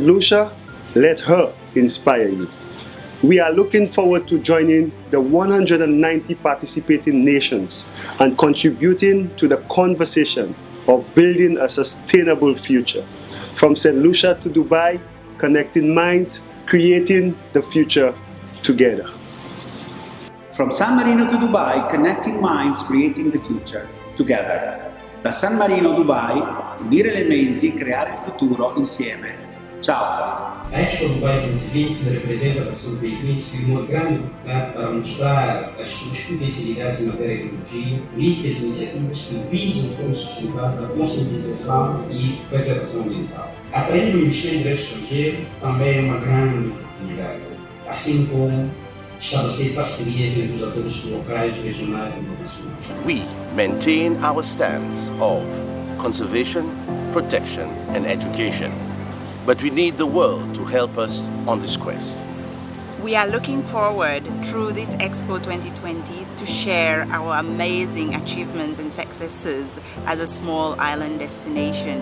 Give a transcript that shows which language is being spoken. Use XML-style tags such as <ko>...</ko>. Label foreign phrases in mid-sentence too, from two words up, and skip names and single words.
<en>Lucia, let her inspire you. We are looking forward to joining the 190 participating nations and contributing to the conversation of building a sustainable future. From St. Lucia to Dubai, connecting minds, creating the future together. From San Marino to Dubai, connecting minds, creating the future together.</en> <it>Da San Marino a Dubai, unire le menti, creare il futuro insieme. Ciao!</it> <pt>Expo Dubai 2020 representa para São Benedito uma grande oportunidade para mostrar as suas potencialidades em matéria de tecnologia, políticas e iniciativas que visam de forma sustentável a conscientização e preservação ambiental. Atrair o investimento direto estrangeiro também é uma grande oportunidade, assim como estabelecer parcerias entre os atores locais, regionais e internacionais.</pt> <en>We maintain our stance of conservation, protection and education. But we need the world to help us on this quest. We are looking forward through this Expo 2020 to share our amazing achievements and successes as a small island destination.</en>